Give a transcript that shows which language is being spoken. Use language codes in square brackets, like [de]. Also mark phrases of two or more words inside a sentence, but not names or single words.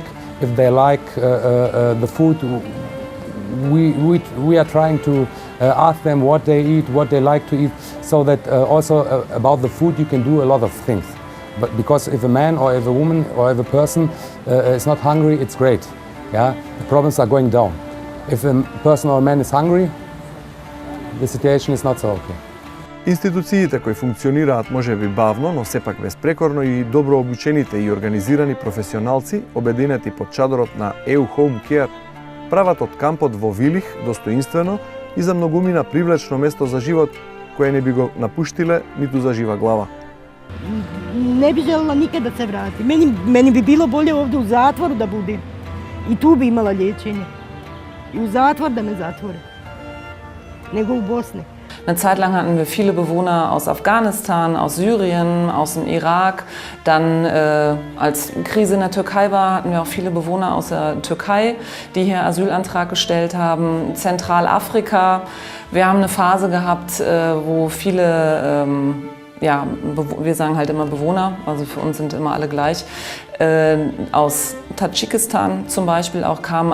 [en] If they like the food, we are trying to ask them what they eat, what they like to eat, so that also about the food you can do a lot of things. But because if a man or if a woman or if a person is not hungry, it's great. Yeah, the problems are going down. If a person or a man is hungry, the situation is not so okay. [mk] Институциите кои функционираат можеби бавно, но сепак безпрекорно и добро обучените и организирани професионалци, обединети под чадорот на EU Home Care, прават од кампот во Вилих достоинствено и за многумина привлечно место за живот, кое не би го напуштиле ниту за жива глава. [bs] Ne bi željela nikad da se vrati. Meni bi bilo bolje ovdje u zatvoru da budem. I tu bi imala liječenje. I u zatvor da me zatvore. Nego u Bosni. [de] Eine Zeit lang hatten wir viele Bewohner aus Afghanistan, aus Syrien, aus dem Irak. Dann, als Krise in der Türkei war, hatten wir auch viele Bewohner aus der Türkei, die hier Asylantrag gestellt haben. Zentralafrika. Wir haben eine Phase gehabt, wo viele, ja, wir sagen halt immer Bewohner, also für uns sind immer alle gleich, aus Tadschikistan zum Beispiel auch kamen.